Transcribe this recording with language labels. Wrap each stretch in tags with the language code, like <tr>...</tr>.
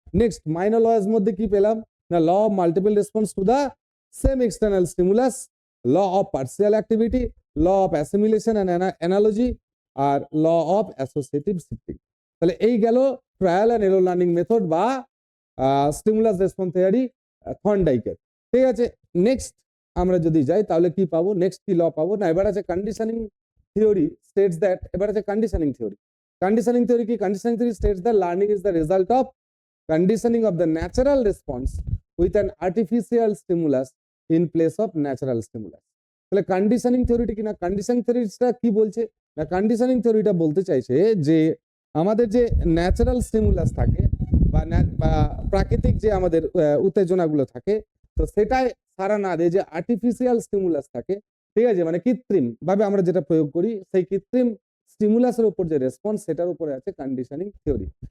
<bn>Next minor lodge মধ্যে কি পেলাম না, law of multiple response to the same external stimulus, law of partial activity, law of assimilation and analogy, আর law of associative shifting. তাহলে এই গেল trial and error learning method বা stimulus response theory থর্নডাইকের। ঠিক আছে, next আমরা যদি যাই তাহলে কি পাবো, নেক্সট কি ল পাবো না, এবার আছে কন্ডিশনিং থিওরি স্টেটস দ্যাট। এবার আছে কন্ডিশনিং থিওরি। কন্ডিশনিং থিওরি কি?</bn> <en>Conditioning theory states that learning is the result of conditioning of the natural response with an artificial stimulus in place of natural stimulus.</en> <bn>তাহলে conditioning থিওরিটা কি না, conditioning থিওরিটা কি বলছে না, কন্ডিশনিং থিওরিটা বলতে চাইছে যে আমাদের যে ন্যাচারাল স্টিমুলাস থাকে বা প্রাকৃতিক যে আমাদের উত্তেজনাগুলো থাকে, তো সেটাই সারা না দিয়ে যে আর্টিফিশিয়াল স্টিমুলাস থাকে, ঠিক আছে, মানে কৃত্রিম ভাবে আমরা যেটা প্রয়োগ করি, সেই কৃত্রিম স্টিমুলাসের উপর যে রেসপন্স, সেটার উপরে আছে কন্ডিশনিং থিওরি।</bn>